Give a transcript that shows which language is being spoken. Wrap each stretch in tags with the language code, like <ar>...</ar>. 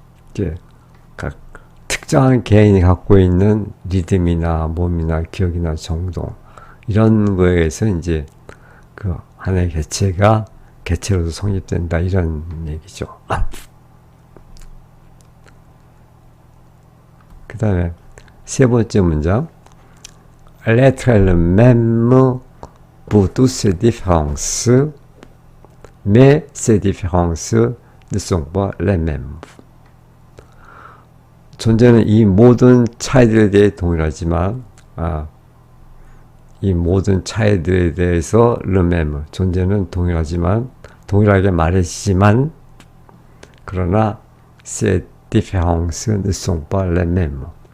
<ko>이제 각 특정한 개인이 갖고 있는 리듬이나 몸이나 기억이나 정동 이런 거에서 이제 그 하나의 개체가 개체로도 성립된다 이런 얘기죠. 그 다음에 세 번째 문장</ko> <fr>L'être est le même pour toutes ces différences, mais ces différences ne sont pas les mêmes.</fr> <ko>존재는 이 모든 차이들에 대해 동일하지만 이 모든 차이들에 대해서</ko> <fr>le même,</fr> <ko>존재는 동일하지만 동일하게 말해지지만 그러나</ko> <fr>ces différences ne sont pas les mêmes.</fr>